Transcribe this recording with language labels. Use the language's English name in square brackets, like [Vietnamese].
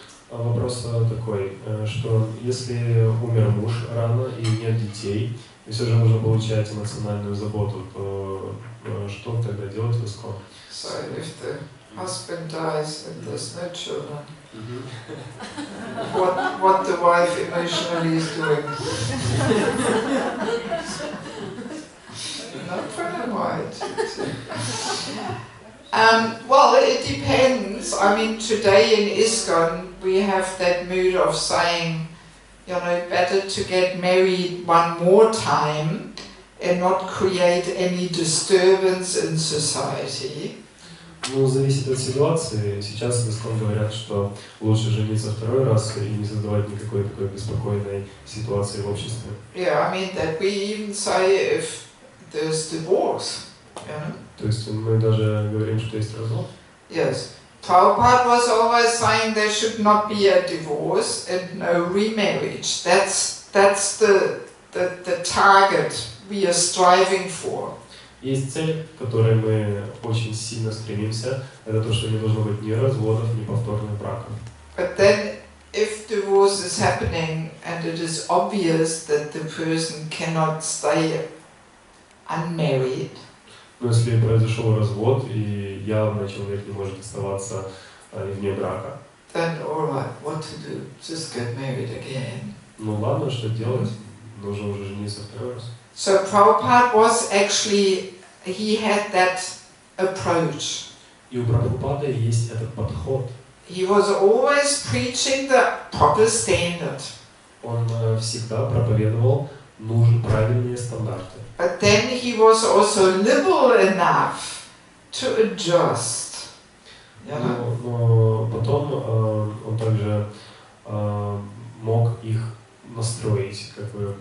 [Russian] Вопрос такой, что если умер муж рано и нет детей, и все же нужно получать эмоциональную заботу, то что тогда делать в искон? [English] So if the husband dies and there's no children, what the wife emotionally is doing? Not very wide. Well, it depends. I mean, today in ISKCON we have that mood of saying, better to get married one more time and not create any disturbance in society. [Russian] Ну, зависит от ситуации. Сейчас в ИСККОН говорят, что лучше жениться второй раз и не создавать никакой такой беспокойной ситуации в обществе. [English] Yeah, I mean that we even say if there's divorce. [Russian] То есть мы даже говорим, что есть развод. [English] Yes. Prabhupada was always saying there should not be a divorce and no remarriage. That's the target we are striving for. [Russian] Есть цель, к которой мы очень сильно стремимся, это то, что не должно быть ни разводов, ни повторных браков. [English] But then, if divorce is happening and it is obvious that the person cannot stay unmarried, [Russian] Но если произошел развод и явно человек не может оставаться вне брака, [English] then all right, what to do? Just get married again. [Russian] ну ладно, что делать? Нужно уже жениться второй раз. [English] So Prabhupada was actually, he had that approach. [Russian] И у Прабхупады есть этот подход. [English] He was always preaching the proper standard. [Russian] Он всегда проповедовал правильные стандарты. [English] But then he was also liberal enough to adjust. [Russian] Но потом он также мог их настроить, как бы.